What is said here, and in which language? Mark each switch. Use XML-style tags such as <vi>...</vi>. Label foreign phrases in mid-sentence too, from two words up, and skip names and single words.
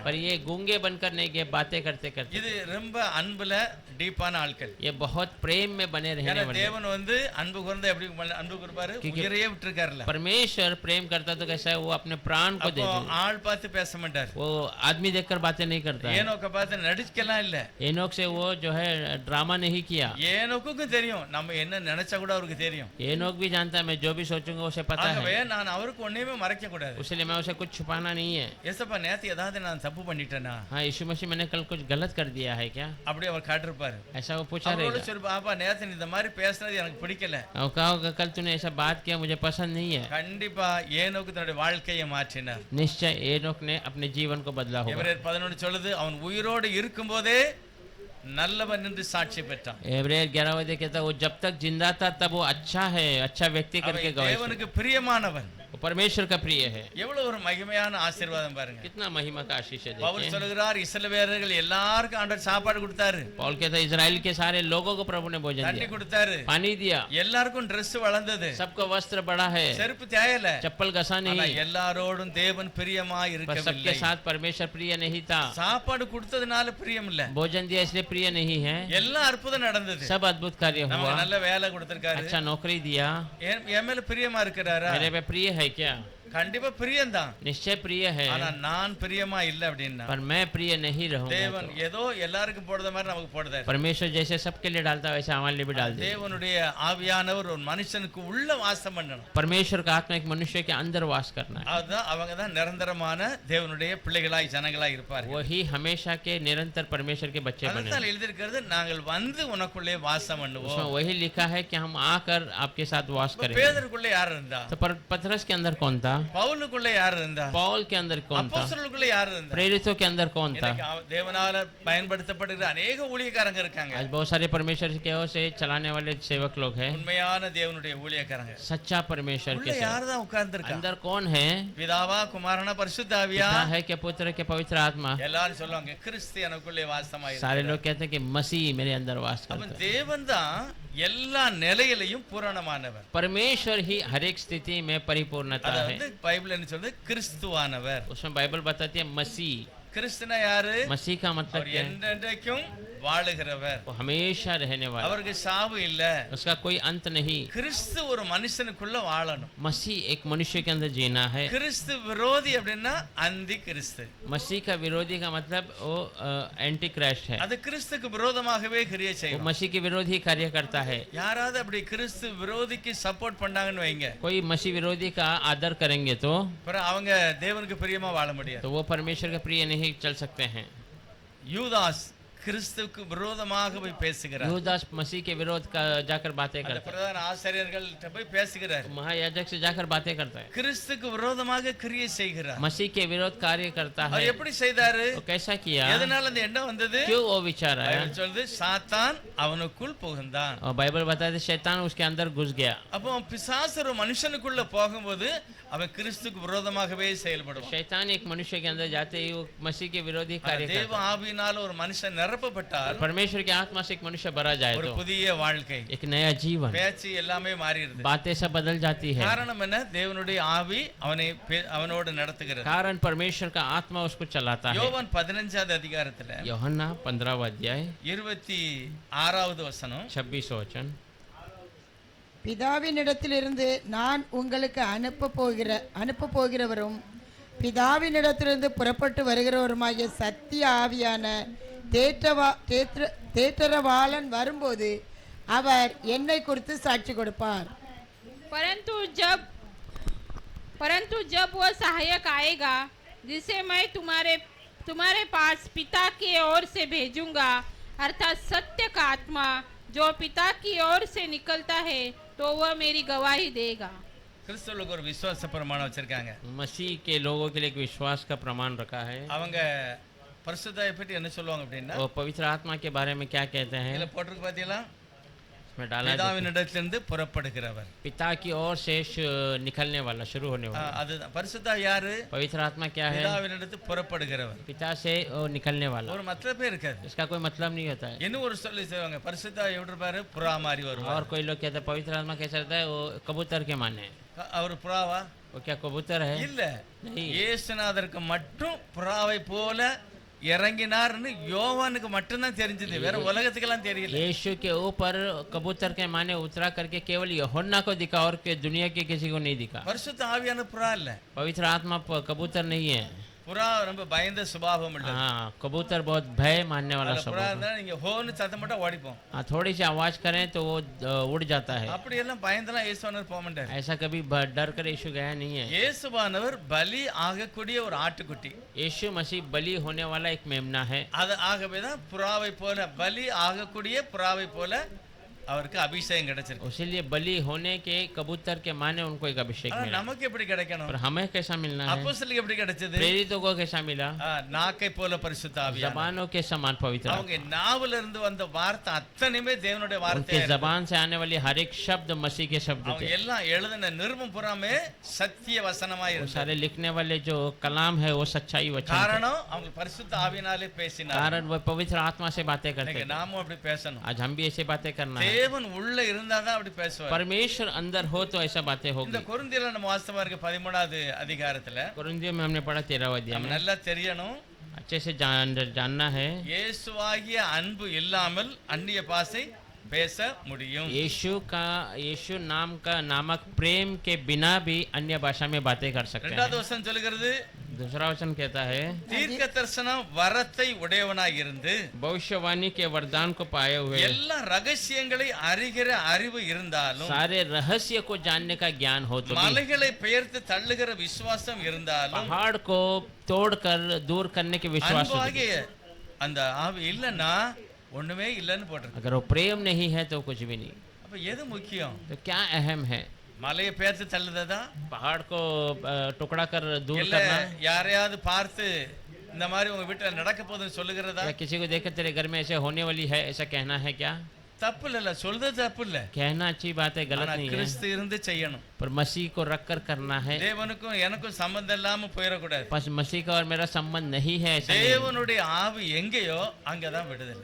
<hi>पर ये गूंगे बनकर नहीं गए, बातें करते करते।</hi> <ta>இது ரொம்ப அன்புல டீப்பான ஆட்கள்</ta> <hi>ये बहुत प्रेम में बने रहने</hi> <ta>ஏன்னா</ta> <hi>वाले।</hi> <ta>தேவன் வந்து அன்பு கூர்ந்தா எப்படி அன்பு கொடுப்பாரு உயிரையே விட்டுருக்காருல்ல</ta> <hi>परमेश्वर प्रेम करता तो कैसा है, वो अपने प्राण को दे</hi> <ta>அப்போ</ta> <hi>दे।</hi> <ta>ஆள் பார்த்து பேச மாட்டார்</ta> <hi>वो आदमी देखकर बातें नहीं करता है।</hi> <ta>ஏனோக்க பார்த்து நடிக்கலாம் இல்ல</ta> <hi>एनोक से वो जो है ड्रामा नहीं किया।</hi> <ta>ஏனோக்கும் தெரியும் நம்ம என்ன நினைச்சா கூட அவருக்கு தெரியும்</ta> <hi>एनोक भी जानता है मैं जो भी सोचूंगा उसे पता</hi> <ta>ஆகவே</ta> <hi>है,</hi> <ta>நான் அவருக்கு ஒண்ணுமே மறைக்க கூடாது</ta> <hi>इसलिए मैं उसे कुछ छुपाना नहीं है।</hi> <ta>ஏசப்பா நேத்து ஏதாவது நான் தப்பு பண்ணிட்டேனா</ta> <hi>हाँ यीशु मसीह मैंने कल कुछ गलत कर दिया है क्या,</hi> <ta>அப்படி அவர் காட்டிருப்பாரு</ta> <hi>ऐसा वो पूछा</hi> <ta>அவரோட</ta> <hi>रहेगा।</hi> <ta>சரி பாப்பா நேத்து நீ இந்த மாதிரி பேசுனது எனக்கு பிடிக்கல</ta> <hi>और कहा होगा कल तूने ऐसा बात किया मुझे पसंद नहीं है।</hi> <ta>கண்டிப்பா ஏனோக்கு தன்னுடைய வாழ்க்கையை மாற்றினார்</ta> <hi>निश्चय एनोक ने अपने जीवन को बदला होगा।</hi> <ta>எபிரேயர் 11 சொல்லுது அவன் உயிரோடு இருக்கும்போதே நல்லவன் என்று சாட்சி பெற்றான்</ta> <hi>एब्रेयर 11 कहता है वो जब तक जिंदा था तब वो अच्छा है, अच्छा व्यक्ति करके</hi> <ta>அவன்</ta> <hi>गवाही।</hi> <ta>தேவனுக்கு பிரியமானவன்</ta> <hi>वो परमेश्वर का प्रिय है।</hi> <ta>எவ்வளவு ஒரு மகிமையான ஆசீர்வாதம் பாருங்க</ta> <hi>कितना महिमा का आशीष है</hi> <ta>பவுல்</ta> <hi>देखिए।</hi> <ta>சொல்கிறார் இஸ்ரவேலர்கள் எல்லாருக்கும் ஆண்டவர் சாப்பாடு கொடுத்தாரு</ta> <hi>पौल कहता है इजराइल के सारे लोगों को प्रभु ने भोजन</hi> <ta>தண்ணி</ta> <hi>दिया,</hi> <ta>கொடுத்தாரு</ta> <hi>पानी दिया,</hi> <ta>எல்லாருக்கும் Dress வளர்ந்தது</ta> <hi>सबको वस्त्र बढ़ा है,</hi> <ta>செருப்பு தேயல</ta> <hi>चप्पल घसा</hi> <ta>ஆனா</ta> <hi>नहीं,</hi> <ta>எல்லாரோடும் தேவன் பிரியமா</ta> <hi>पर सबके</hi> <ta>இருக்கவில்லை</ta> <hi>साथ परमेश्वर प्रिय नहीं था।</hi> <ta>சாப்பாடு கொடுத்ததுனால பிரியம் இல்ல</ta> <hi>भोजन दिया इसलिए प्रिय नहीं है,</hi> <ta>எல்லாம் அற்புதம் நடந்தது</ta> <hi>सब अद्भुत कार्य</hi> <ta>நமக்கு</ta> <hi>हुआ,</hi> <ta>நல்ல வேலை கொடுத்திருக்காரு</ta> <hi>अच्छा नौकरी दिया।</hi> <ta>என் மேல பிரியமா இருக்கிறாரா</ta> <hi>मेरे पे प्रिय है क्या,</hi> <ta>கண்டிப்பா பிரியம்தான்</ta> <hi>निश्चय प्रिय है,</hi> <ta>ஆனா நான் பிரியமா இல்ல அப்படின்னா</ta> <hi>पर मैं प्रिय नहीं रहूंगा</hi> <ta>தேவன்</ta> <hi>तो।</hi> <ta>ஏதோ எல்லாருக்கும் போடுற மாதிரி நமக்கு போடுதாரு</ta> <hi>परमेश्वर जैसे सबके लिए डालता है वैसे हमारे लिए भी डाल दे।</hi> <ta>தேவனுடைய ஆவியானவர் ஒரு மனுஷனுக்கு உள்ள வாசம் பண்ணணும்</ta> <hi>परमेश्वर का आत्मा एक मनुष्य के अंदर वास करना है,</hi> <ta>அதுதான் அவங்க தான் நிரந்தரமான தேவனுடைய பிள்ளைகளாய் ஜனங்களாய் இருப்பார்கள்</ta> <hi>वही हमेशा के निरंतर परमेश्वर के बच्चे बने।</hi> <ta>அதுதான் எழுதியிருக்கிறது நாங்கள் வந்து உனக்குள்ளே வாசம் பண்ணுவோம்</ta> <hi>उसमें वही लिखा है कि हम आकर आपके साथ वास करेंगे।</hi> <ta>பேதருக்குள்ள யார் இருந்தா</ta> <hi>तो पतरस के अंदर कौन था,</hi> <ta>பவுலுக்குள்ள யார் இருந்தா</ta> <hi>पौल के अंदर कौन था,</hi> <ta>அப்போஸ்தலருக்குள்ள யார் இருந்தா</ta> <hi>प्रेरितों के अंदर कौन था।</hi> <ta>இன்னைக்கு தேவனால பயன்படுத்தப்படுகிற अनेक ஊழியக்காரங்க இருக்காங்க</ta> <hi>आज बहुत सारे परमेश्वर की ओर से चलाने वाले सेवक लोग हैं,</hi> <ta>உண்மையான தேவனுடைய ஊழியக்காரங்க</ta> <hi>सच्चा परमेश्वर</hi> <ta>உள்ள</ta> <hi>के सेवक।</hi> <ta>யார் தான் உட்கார்ந்திருக்கா</ta> <hi>अंदर कौन है,</hi> <ta>பிதாவா குமாரனா பரிசுத்த ஆவியா</ta> <hi>पिता है क्या, पुत्र के पवित्र आत्मा।</hi> <ta>எல்லாரும் சொல்லுவாங்க கிறிஸ்து எனக்குள்ளே வாசமாயிருக்கிறார்</ta> <hi>सारे लोग कहते हैं कि मसीह मेरे अंदर वास</hi> <ta>அப்ப</ta> <hi>करता है।</hi> <ta>தேவன் தான் எல்லா நிலையிலையும் பூரணமானவர்</ta> <hi>परमेश्वर ही हर एक स्थिति में परिपूर्णता</hi> <ta>அத</ta> <hi>है।</hi> <ta>வந்து பைபிள் என்ன சொல்றது கிறிஸ்துவானவர்</ta> <hi>उसमें बाइबल बताती है मसीह।</hi> <ta>கிறிஸ்துனா யாரு</ta> <hi>मसीह का मतलब</hi> <ta>அவர்</ta> <hi>क्या है,</hi> <ta>என்றென்றைக்கும் வாழுகிறவர்</ta> <hi>वो हमेशा रहने वाला,</hi> <ta>அவருக்கு சாவு இல்ல</ta> <hi>उसका कोई अंत नहीं।</hi> <ta>கிறிஸ்து ஒரு மனுஷனுக்குள்ள வாழணும்</ta> <hi>मसीह एक मनुष्य के अंदर जीना है।</hi> <ta>கிறிஸ்து விரோதி அப்படின்னா அந்தி கிறிஸ்து</ta> <hi>मसीह का विरोधी का मतलब वो</hi> <en>anti Christ</en> <hi>है,</hi> <ta>அது கிறிஸ்துக்கு விரோதமாகவே கிரியை</ta> <hi>वो</hi> <ta>செய்யும்</ta> <hi>मसीह के विरोधी कार्य करता है।</hi> <ta>யாராவது அப்படி கிறிஸ்து விரோதிக்கு சப்போர்ட் பண்ணாங்கன்னு வைங்க</ta> <hi>कोई मसीह विरोधी का आदर करेंगे तो</hi> <ta>அப்புறம் அவங்க தேவனுக்கு பிரியமா வாழ முடியாது</ta> <hi>वो परमेश्वर के प्रिय नहीं चल सकते हैं।</hi> <ta>யூதாஸ் கிறிஸ்துவுக்கு விரோதமாக போய் பேசுகிறார்</ta> <hi>यूदास मसीह के विरोध का जाकर बातें</hi> <ta>அந்த</ta> <hi>करता है,</hi> <ta>பிரதான ஆசிரியர்கள்ட்ட போய் பேசுகிறார்</ta> <hi>महायाजक से जाकर बातें करता है,</hi> <ta>கிறிஸ்துக்கு விரோதமாக கிரியை செய்கிறார்</ta> <hi>मसीह के विरोध कार्य करता है।</hi> <ta>அவர் எப்படி செய்தாரு</ta> <hi>वो कैसा किया,</hi> <ta>எதனால அந்த எண்ணம் வந்தது</ta> <hi>क्यों वो विचार आया।</hi> <ta>பைபிள் சொல்லுது சாத்தான் அவனுக்குள் புகுந்தான்</ta> <hi>और बाइबल बताते हैं शैतान उसके अंदर घुस गया।</hi> <ta>அப்போ பிசாசு ஒரு மனுஷனுக்குள்ள போகும்போது அவன் கிறிஸ்துக்கு விரோதமாகவே செயல்படுவான்</ta> <hi>शैतान एक मनुष्य के अंदर जाते ही वो मसीह के विरोधी कार्य</hi> <ta>தேவ</ta> <hi>करता है।</hi> <ta>ஆவியினால ஒரு மனுஷன் நிரப்பப்பட்டால்</ta> <hi>परमेश्वर की आत्मा से एक मनुष्य भरा जाए</hi> <ta>ஒரு</ta> <hi>तो</hi> <ta>புதிய வாழ்க்கை</ta> <hi>एक नया जीवन,</hi> <ta>பேச்சு எல்லாமே மாறிடுது</ta> <hi>बातें सब बदल जाती है।</hi> <ta>காரணம் என்ன தேவனுடைய ஆவி அவனோடு நடத்துகிறது</ta> <hi>कारण परमेश्वर का आत्मा उसको चलाता है।</hi> <ta>யோவான் 15வது அதிகாரத்துல</ta> <hi>यूहन्ना 15वां अध्याय</hi> <ta>26வது வசனம்</ta> <hi>26 वचन,</hi> <ta>பிதாவினிடத்திலிருந்து நான் உங்களுக்கு அனுப்ப போகிறவரும் பிதாவினிடத்திலிருந்து புறப்பட்டு வருகிறவருமாகிய சத்திய ஆவியான தேற்றரவாளன் வரும்போது அவர் என்னை குறித்து சாட்சி கொடுப்பார்.</ta> <hi>परंतु जब वह सहायक आएगा जिसे मैं तुम्हारे पास पिता की ओर से भेजूंगा, अर्थात सत्य का आत्मा जो पिता की ओर से निकलता है, तो वह मेरी गवाही देगा।</hi> <ta>கிறிஸ்தவர்களுக்கு ஒரு விசுவாச பிரமாணம் வச்சிருக்காங்க.</ta> <hi>मसीह के लोगों के लिए एक विश्वास का प्रमाण रखा है।</hi> <ta>அவங்க பரிசுத்தாவியை பற்றி என்ன சொல்லுவாங்க அப்படின்னா,</ta> <hi>वो पवित्र आत्मा के बारे में क्या कहते हैं?</hi> <ta>இதுல போட்டிருக்கு பாத்தீங்களா,</ta> <hi>इसमें डाला है,</hi> <ta>பிதாவினிடத்திலிருந்து புறப்படுகிறவர்.</ta> <hi>पिता की ओर से निकलने वाला, शुरू होने वाला।</hi> <ta>அதுதான் பரிசுத்தாவி யாரு?</ta> <hi>पवित्र आत्मा क्या है?</hi> <ta>பிதாவினிடத்து புறப்படுகிறவர்.</ta> <hi>पिता से निकलने वाला।</hi> <ta>ஒரு மத்தலமே இருக்காது.</ta> <hi>इसका कोई मतलब नहीं होता है।</hi> <ta>இன்னும் ஒரு சொல்லி செய்வாங்க, பரிசுத்தாவி எப்படி இருப்பாரு? புறா மாதிரி வருவார்.</ta> <hi>और कोई लोग कहते हैं पवित्र आत्मा कैसा रहता है? वो कबूतर के माने।</hi> <ta>அவர் புறாவா?</ta> <hi>वो क्या कबूतर है?</hi> <ta>இல்ல,</ta> <hi>नहीं।</hi> <ta>இயேசுநாதருக்கு மட்டும் புறாவை போல இறங்கினார்னு யோவானுக்கு மட்டும்தான் தெரிஞ்சது, வேற உலகத்துக்கெல்லாம் தெரியல.</ta> <hi>यीशु के ऊपर कबूतर के माने उतरा करके केवल यूहन्ना को दिखा और के दुनिया के किसी को नहीं दिखा।</hi> <ta>பரிசுத்த ஆவியான புறா இல்ல,</ta> <hi>पवित्र आत्मा कबूतर नहीं है।</hi> <ta>புறா ரொம்ப பயந்த சுபாவம் உள்ள.</ta> <hi>हाँ, कबूतर बहुत भय मानने वाला</hi> <ta>புறா</ta> <hi>स्वभाव है।</hi> <ta>இருந்தா நீங்க ஹோன்னு சத்தம் போட்டா ஓடிப்போம்.</ta> <hi>हाँ, थोड़ी सी आवाज करें तो वो उड़ जाता है।</hi> <ta>அப்படி எல்லாம் பயந்தெல்லாம் இயேசுவானவர் போக மாட்டார்.</ta> <hi>ऐसा कभी डर कर यीशु गया नहीं है।</hi> <ta>இயேசுவானவர் பலி ஆகக்கூடிய ஒரு ஆட்டுக்குட்டி.</ta> <hi>यीशु मसीह बलि होने वाला एक मेमना है।</hi> <ta>அது ஆகவே தான் புறாவை போல, பலி ஆகக்கூடிய புறாவை போல அவருக்கு அபிஷேகம் கிடைச்சிருக்கு.</ta> <hi>इसीलिए बलि होने के कबूतर के माने उनको एक अभिषेक</hi> <ta>ஆனா</ta> <hi>मिला।</hi> <ta>நமக்கு எப்படி கிடைக்கணும்?</ta> <hi>पर हमें कैसा मिलना है?</hi> <ta>அப்போஸ்தலருக்கு எப்படி கிடைச்சது?</ta> <hi>प्रेरितों को कैसा मिला?</hi> <ta>நாக்கை போல பரிசுத்த ஆவியானவர்.</ta> <hi>जबानों के समान पवित्र</hi> <ta>அவங்க நாவுல இருந்து வந்த வார்த்தை அத்தனையுமே தேவனுடைய</ta> <hi>उनके</hi> <ta>வார்த்தை.</ta> <hi>जबान से आने वाली हर एक शब्द मसीह के शब्द</hi> <ta>அவங்க</ta> <hi>थे।</hi> <ta>எல்லாம் எழுதின நிருபம் புறாமே சத்திய வசனமாய்</ta> <hi>वो</hi> <ta>இருந்தது.</ta> <hi>सारे लिखने वाले जो कलाम है वो सच्चाई वचन थे।</hi> <ta>காரணம் அவங்க பரிசுத்த ஆவியினாலே பேசினார்.</ta> <hi>कारण वो पवित्र आत्मा से बातें करते</hi> <ta>இன்னைக்கு</ta> <hi>थे।</hi> <ta>நாமும் அப்படி பேசணும்.</ta> <hi>आज हम भी ऐसे बातें करना है।</hi> <ta>தேவன் உள்ள இருந்தாதான் அப்படி பேசுவார்.</ta> <hi>परमेश्वर अंदर हो तो ऐसा बातें</hi> <ta>இந்த</ta> <hi>होगी।</hi> <ta>கொரிந்தியர்ல நம்ம வாசித்தமா இருக்கு 13வது அதிகாரத்துல.</ta> <hi>कुरिन्थियों में हमने पढ़ा 13वां अध्याय</hi> <ta>நம்ம</ta> <hi>में।</hi> <ta>நல்லா தெரியணும்,</ta> <hi>अच्छे से जानना है।</hi> <ta>இயேசுவாகிய அன்பு இல்லாமல் அந்நிய பாஷை பேச முடியும்.</ta> <hi>यीशु नाम का नामक प्रेम के बिना भी अन्य भाषा में बातें कर सकते</hi> <ta>இரண்டாவது</ta> <hi>हैं।</hi> <ta>வசனம் சொல்லுகிறது,</ta> <hi>दूसरा वचन कहता है,</hi> <ta>தீர்க்க தரிசனம் வரத்தை உடையவனாய் இருந்து</ta> <hi>भविष्यवाणी के वरदान को पाए हुए,</hi> <ta>எல்லா ரகசியங்களை அறிகிற அறிவு இருந்தாலும்,</ta> <hi>सारे रहस्य को जानने का ज्ञान हो तो भी,</hi> <ta>மலைகளை பெயர்த்து தள்ளுகிற விசுவாசம் இருந்தாலும்,</ta> <hi>पहाड़ को तोड़कर दूर करने के विश्वास हो तो भी।</hi> <ta>அன்பாகிய அந்த ஆவி இல்லைன்னா ஒண்ணுமே இல்லைன்னு போட்டிருக்கு.</ta> <hi>अगर वो प्रेम नहीं है तो कुछ भी नहीं।</hi> <ta>அப்ப எது முக்கியம்?</ta> <hi>तो क्या अहम है?</hi> <ta>மலையை பெயர்த்து தள்ளுறதா,</ta> <hi>पहाड़ को टुकड़ा कर दूर</hi> <ta>இல்ல</ta> <hi>करना,</hi> <ta>யாரையாவது பார்த்து இந்த மாதிரி உங்க வீட்டுல நடக்க போகுதுன்னு சொல்லுகிறதா?</ta> <hi>या किसी को देखकर तेरे घर में ऐसे होने वाली है ऐसा कहना है क्या?</hi> <ta>தப்பு இல்ல, சொல்றது தப்பு இல்ல.</ta> <hi>कहना अच्छी बात है, गलत</hi> <ta>ஆனா</ta> <hi>नहीं है।</hi> <ta>கிறிஸ்து இருந்து செய்யணும்.</ta> <hi>पर मसीह को रख कर करना है।</hi> <ta>தேவனுக்கும் எனக்கும் சம்பந்தம் இல்லாம போயிடக்கூடாது.</ta> <hi>बस मसीह का और मेरा संबंध नहीं है ऐसा नहीं।</hi> <ta>தேவனுடைய ஆவி எங்கேயோ அங்கதான் விடுதலை.</ta>